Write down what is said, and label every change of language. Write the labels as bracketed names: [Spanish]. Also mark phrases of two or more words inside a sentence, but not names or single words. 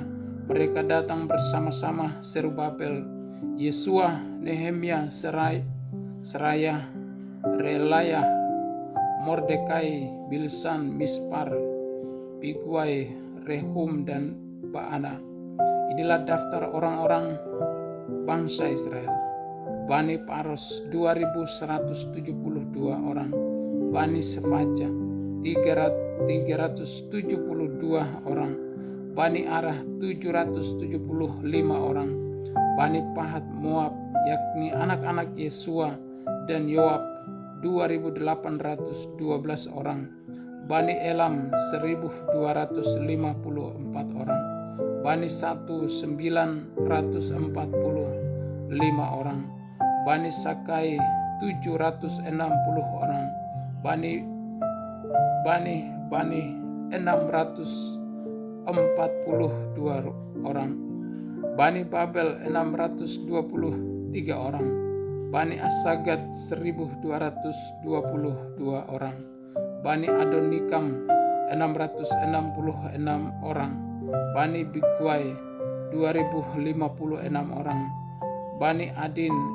[Indonesian] Mereka datang bersama-sama Zerubabel, Yesua, Nehemia, Seraya, Relayah, Mordekai, Bilsan, Mispar, Bigwai, Rehum, dan Baana. Inilah daftar orang-orang bangsa Israel. Bani Paros 2172 orang, Bani Sefaja 372 orang, Bani Arah 775 orang, Bani Pahat Moab, yakni anak-anak Yesua dan Yoab 2812 orang, Bani Elam 1254 orang, Bani 1945 orang, Bani Sakai 760 orang, Bani 642 orang, Bani Babel 623 orang, Bani Asagat 1222 orang, Bani Adonikam 666 orang, Bani Bigwai 2056 orang, Bani Adin